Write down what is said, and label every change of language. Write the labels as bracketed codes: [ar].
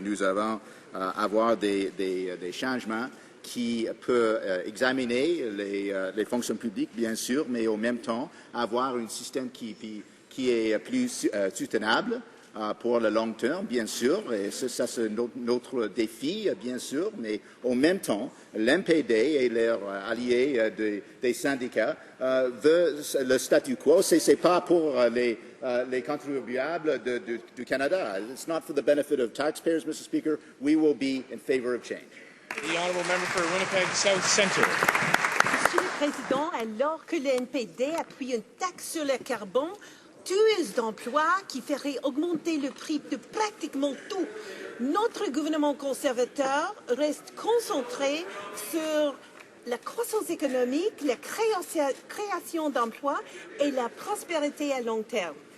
[fr] Nous allons avoir des changements qui peuvent examiner les fonctions publiques, bien sûr, mais en même temps avoir un système qui est plus soutenable pour le long terme, bien sûr, et ça c'est notre défi, bien sûr, mais en même temps, l'MPD et leurs alliés des syndicats veulent le statu quo. C'est pas pour les contribuables du Canada. [en] It's not for the benefit of taxpayers, Mr. Speaker. We will be in favor of change. The Honourable Member for Winnipeg South Centre. [fr] Monsieur le Président, alors que le NPD appuie une taxe sur le carbone, tueuse d'emplois qui ferait augmenter le prix de pratiquement tout, notre gouvernement conservateur reste concentré sur la croissance économique, la création d'emplois et la prospérité à long terme.